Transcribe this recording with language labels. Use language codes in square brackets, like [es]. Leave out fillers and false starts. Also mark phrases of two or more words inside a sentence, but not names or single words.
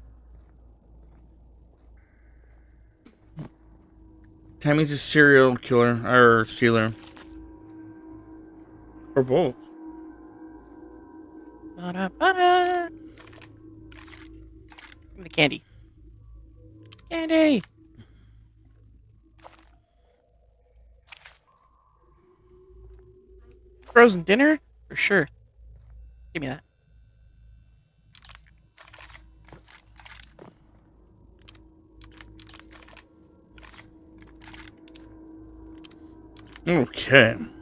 [en] Tammy's a serial killer, or stealer. Or both. Ba-da-ba-da. Give me the candy. Candy! Frozen dinner? For sure. Give me that. Okay.